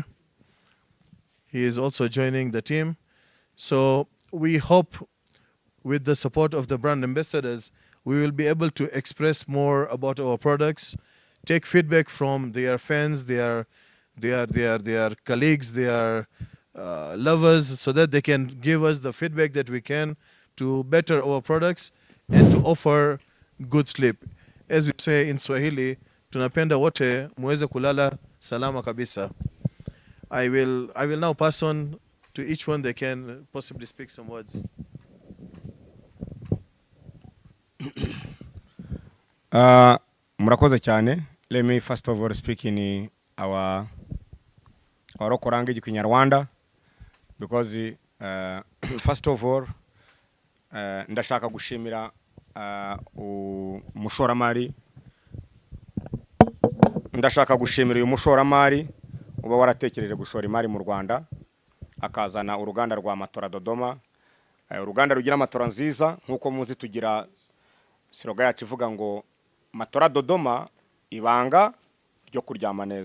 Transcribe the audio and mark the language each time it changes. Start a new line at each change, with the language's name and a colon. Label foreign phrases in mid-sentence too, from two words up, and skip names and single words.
English: He is also joining the team. So we hope with the support of the brand ambassadors, we will be able to express more about our products, take feedback from their fans, their colleagues, their lovers, so that they can give us the feedback that we can to better our products and to offer good sleep. As we say in Swahili,
Swahili: tunapenda wote muweze kulala salama kabisa. I will now pass on to each one. They can possibly speak some words.
Kinyarwanda: Murakoze cyane.
English: Let me first of all speak in our local language Kinyarwanda, because first of all
Kinyarwanda: ndashaka gushimira umushoramari uyu mushoramari uba waratekereje gushora imari mu Rwanda akazana uruganda rwa Matora Dodoma, uruganda rugira matora nziza nkuko muzi tugira siroga yacu ivuga ngo Matora Dodoma ibanga ryo kuryama neza.